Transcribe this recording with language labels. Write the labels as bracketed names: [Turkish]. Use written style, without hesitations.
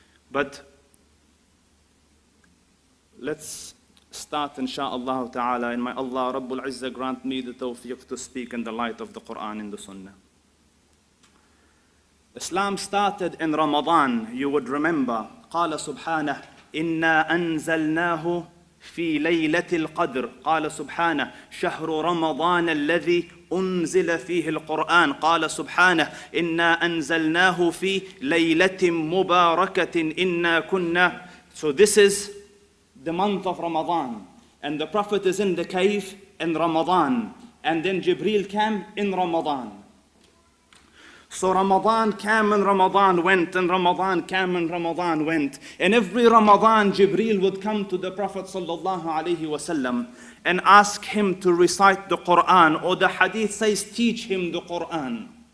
[English] But let's start insha'Allah ta'ala, and may Allah Rabbul Izzah grant me the tawfiq to speak in the light of the Quran and the Sunnah. Islam started in Ramadan, you would remember. [Arabic] قال سبحانه إنا أنزلناه في ليلة القدر. قال سبحانه شهر رمضان الذي أنزل فيه القرآن. قال سبحانه إنا أنزلناه في ليلة مباركة إنا كنا. [English] So this is the month of Ramadan, and the Prophet is in the cave in Ramadan, and then Jibreel came in Ramadan. So Ramadan came and Ramadan went, and Ramadan came and Ramadan went. And every Ramadan, Jibreel would come to the Prophet sallallahu, alayhi, wasallam and ask him to recite the Quran, or the hadith says, teach him the Quran.